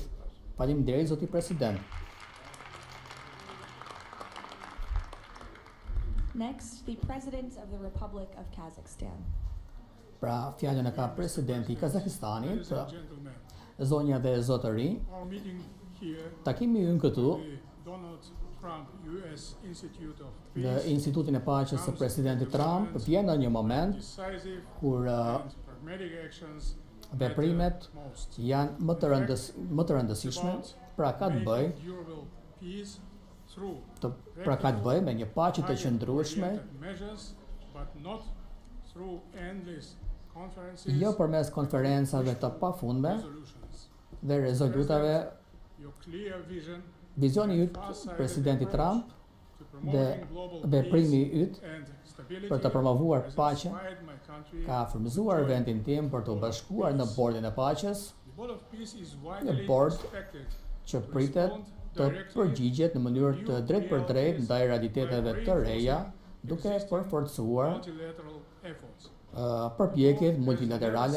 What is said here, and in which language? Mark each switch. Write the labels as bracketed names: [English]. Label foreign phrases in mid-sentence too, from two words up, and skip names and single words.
[Albanian] Faleminderit zoti president. [English] Next, the President of the Republic of Kazakhstan. [Albanian] Pra, fjalën e ka presidenti i Kazakistanit, [English] Ladies and gentlemen, [Albanian] zonja dhe zotëri. [English] our meeting here, [Albanian] Takimi ynë këtu [English] the Donald Trump US Institute of [Albanian] në [English] Peace, [Albanian] Institutin e Paqes së presidentit Trump vjen në një moment [English] decisive [Albanian] kur [English] and pragmatic actions [Albanian] veprimet janë më të rëndësishme, pra ka të bëjë [English] durable peace through [Albanian] ka të bëjë me një paqe të qëndrueshme, [English] measures, but not through endless conferences, [Albanian] jo përmes konferencave të pafundme [English] resolutions. [Albanian] dhe rezolutave. [English] Your clear vision [Albanian] Vizioni yt, presidenti Trump, dhe veprimi yt për të promovuar paqen ka frymëzuar vendin tim për të bashkuar në bordin e paqes, një bord që pritet të përgjigjet në mënyrë të drejtë për drejtë ndaj realiteteve të reja, duke përforcuar përpjekjet multilaterale.